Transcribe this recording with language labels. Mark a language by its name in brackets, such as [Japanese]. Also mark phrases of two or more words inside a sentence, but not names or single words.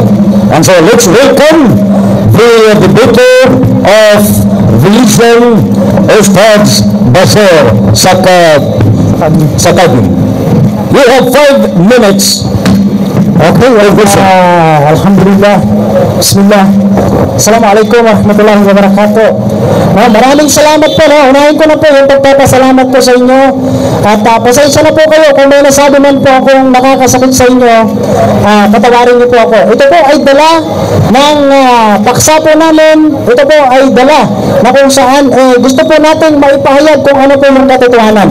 [English] And so let's welcome the debater of Vision, Ustaz Basir Sakagin. You have 5 minutes. Okay, [Arabic] الحمد لله. بسم الله. السلام عليكم ورحمة الله وبركاته. [Filipino] Maraming salamat po. Unahin ko na po yung pagpapasalamat ko sa inyo. At pasensya na po kayo kung may nasabi man po akong nakakasakit sa inyo. Patawarin niyo po ako. Ito po ay dala ng paksa po namin. Ito po ay dala na kung saan gusto po natin maipahayag kung ano po yung katotohanan.